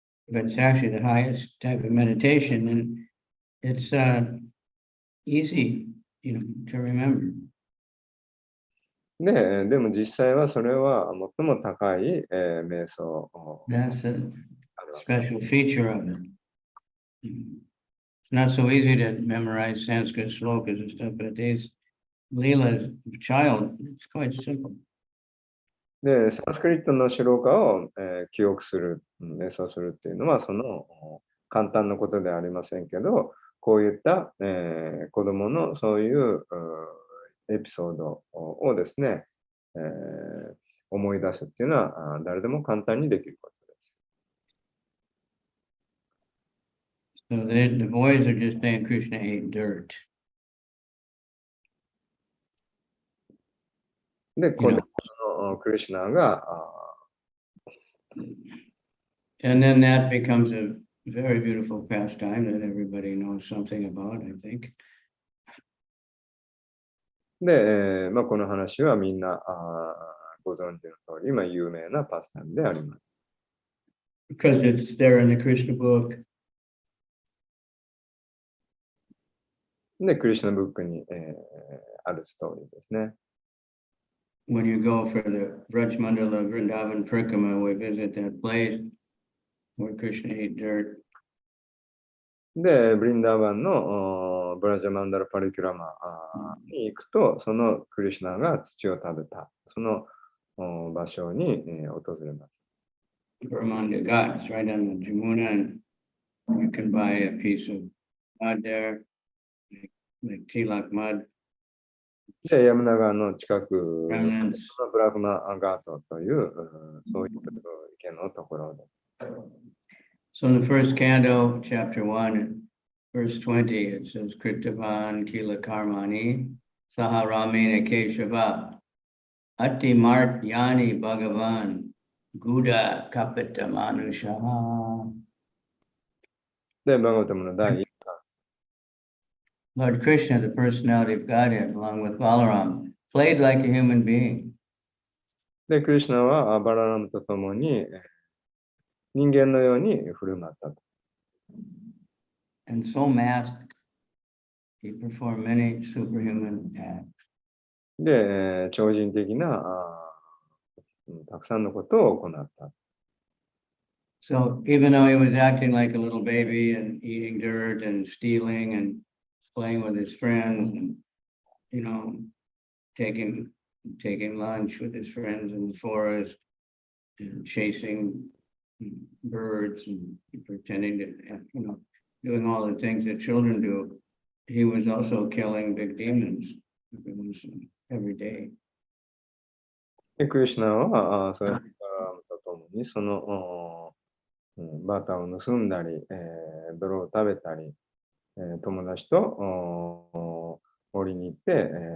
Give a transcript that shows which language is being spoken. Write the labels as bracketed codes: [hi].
[en] But it's actually the highest type of meditation, and it's easy, to remember. [ja] でも実際はそれは最も高い、瞑想。 [en] That's a special feature of it. It's not so easy to memorize Sanskrit slokas and stuff, but these Leelas of child, it's quite simple. [ja] で、サンスクリットのシローカを、記憶する、瞑想するっていうのは、簡単なことではありませんけど、こういった、子供のそういうエピソードをですね、思い出すっていうのは誰でも簡単にできることです。 [en] So the boys are just saying Krishna ate dirt. [ja] で、子供のクリシュナが、 [en] And then that becomes a very beautiful pastime that everybody knows something about, I think. [ja] で、この話はみんなご存知の通り、有名なパスタイムであります。 [en] Because it's there in the Krishna book. [ja] で、クリシュナブックに、あるストーリーですね。 [en] When you go for the Vraj Mandala Vrindavan Prikrama, we visit that place where Krishna ate dirt. [ja] で、ブリンダーバンのブラジャマンダラパリキュラマに行くと、そのクリシュナが土を食べた、その場所に、訪れます。 [en] Brahmanda Ghats, right on the Jamuna, and you can buy a piece of mud there, like tilak mud. [ja] で、ヤムナ川の近くの [en] Remnants. [ja] ブラフマガートという、そういう池のところで。 [en] So in the first canto, chapter 1, verse 20, it says, [sa] Kritavan Kila Karmani Saharamena Keshava Ati Mart Yani Bhagavan Guda Kapita Manushaha. [ja] で、バガバタムの第1巻。 [en] Lord Krishna, the personality of Godhead, along with Balaram, played like a human being. [ja] で、クリシュナはバララムと共に人間のように振る舞ったと。 [en] And so masked, he performed many superhuman acts. [ja] で、超人的なたくさんのことを行った。 [en] So even though he was acting like a little baby and eating dirt and stealing and playing with his friends and, you know, taking lunch with his friends in the forest and chasing birds and pretending to, you know, doing all the things that children do, he was also killing big demons every day. [ja] で、クリシュナはそうやってバララムと共にそのバターを盗んだり、泥を食べたり、友達と森に行って、